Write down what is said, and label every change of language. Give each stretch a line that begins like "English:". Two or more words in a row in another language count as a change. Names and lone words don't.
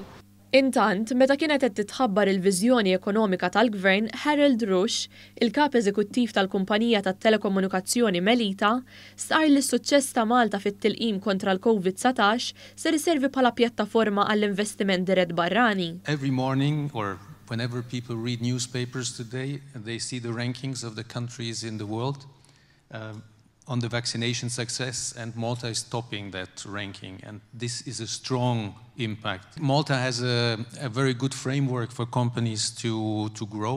Maltese: Intant, meta kienet qed titħabbar il-viżjoni ekonomika tal-Gvern, Harold Rush, il-kap eżekuttiv tal-kumpanija tat-telekomunikazzjoni Melita, sar li s-suċċess ta' Malta fit-tilqim kontra l-COVID-19 ser iservi bħala pjattaforma għall-investiment dirett barrani.
English: Every morning or whenever people read newspapers today, they see the rankings of the countries in the world on the vaccination success, and Malta is topping that ranking, and this is a strong impact. Malta has a very good framework for companies to grow.